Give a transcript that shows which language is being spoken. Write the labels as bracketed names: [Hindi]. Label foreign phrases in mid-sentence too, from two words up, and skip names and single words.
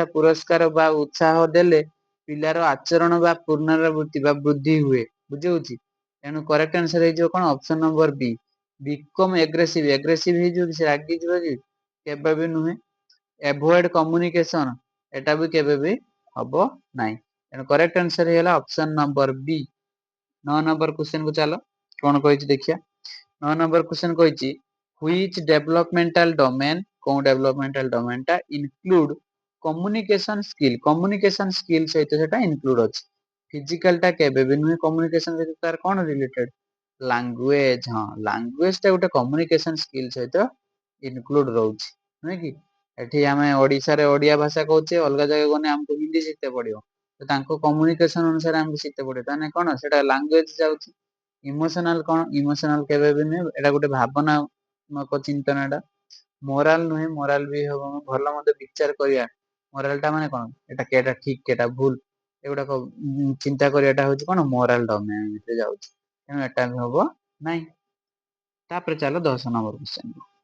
[Odia] ପୁରସ୍କାର ବା ଉତ୍ସାହ ଦେଲେ ପିଲାର ଆଚରଣ ବା ପୁନରାବୃତ୍ତି ବା ବୃଦ୍ଧି ହୁଏ ବୁଝି ହଉଛି ତେଣୁ [English] correct answer [Odia] ହେଇଯିବ କଣ [English] option number [Odia] ବି [English] become aggressive [Odia] ହେଇଯିବ କି ସେ ରାଗିଯିବ କି କେବେ ବି ନୁହେଁ [English] avoid communication [Odia] ଏଟା ବି କେବେ ବି ହବ ନାହିଁ ତେଣୁ [English] correct answer [Odia] ହେଇଗଲା [English] option number [Odia] ବି 9 [English] number question [Odia] କୁ ଚାଲ କଣ କହିଛି ଦେଖିଆ 9 [English] number question [Odia] କହିଛି [English] which developmental domain [Odia] କୋଉ [English] developmental domain [Odia] ଟା include [English] communication skill [Odia] ସହିତ ସେଟା include ଅଛି ଫିଜିକାଲ ଟା କେବେ ବି ନୁହେଁ କମ୍ୟୁନିକେସନ ସହିତ ତାର କଣ ରିଲେଟେଡ ଲାଙ୍ଗୁଏଜ ହଁ ଲାଙ୍ଗୁଏଜ ଟା ଗୋଟେ [English] communication skill [Odia] ସହିତ ଇନକ୍ଲୁଡ ରହୁଛି ନୁହେଁ କି ଏଠି ଆମେ ଓଡିଶାରେ ଓଡିଆ ଭାଷା କହୁଛେ ଅଲଗା ଜାଗାକୁ ଗଲେ ଆମକୁ ହିନ୍ଦୀ ଶିଖତେ ପଡିବ ତାଙ୍କ କମ୍ୟୁନିକେସନ ଅନୁସାରେ ଆମକୁ ଶିଖତେ ପଡିବ ତାହେଲେ କଣ ସେଟା ଲାଙ୍ଗୁଏଜ ଯାଉଛି ଇମୋସନାଲ କଣ ଇମୋସନାଲ କେବେ ବି ନୁହେଁ ଏଟା ଗୋଟେ ଭାବନାତ୍ମକ ଚିନ୍ତନା ଟା ମୋରାଲ ନୁହେଁ ମୋରାଲ ବି ହବ ଭଲ ମନ୍ଦ ବିଚାର କରିବା ମୋରାଲ ଟା ମାନେ କଣ ଏଟା କେଟା ଠିକ କେଟା ଭୁଲ ଏଗୁଡାକ ଚିନ୍ତା କରିବାଟା ହଉଛି କଣ [English] moral domain [Odia] ଭିତରେ ଯାଉଛି ତେଣୁ ଏଟା ବି ହବ ନାଇଁ ତାପରେ ଚାଲ 10 [English] number question